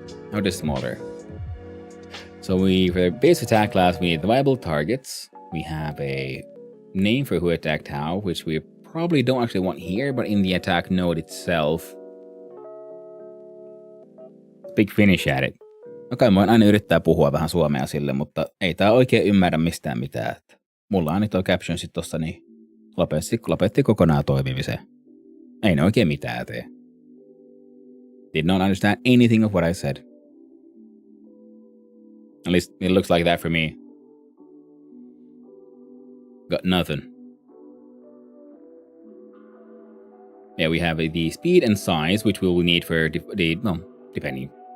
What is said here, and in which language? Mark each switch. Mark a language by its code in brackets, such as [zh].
[en] How just smaller. So for the base attack class, we need the viable targets. We have a name for who attacked how, which we probably don't actually want here, but in the attack node itself. Big finish at it. [fi] Okei, mä aina yrittää puhua vähän suomea sille, mutta ei tää oikein ymmärrä mistään mitään. Mulla on nyt tuo captionsit tossa, niin lopetti kokonaan toimimiseen. Ei ne oikein mitään tee. [en] Did not understand anything of what I said. At least it looks like that for me. Got nothing. Yeah, we have the speed and size, which we will need for depending.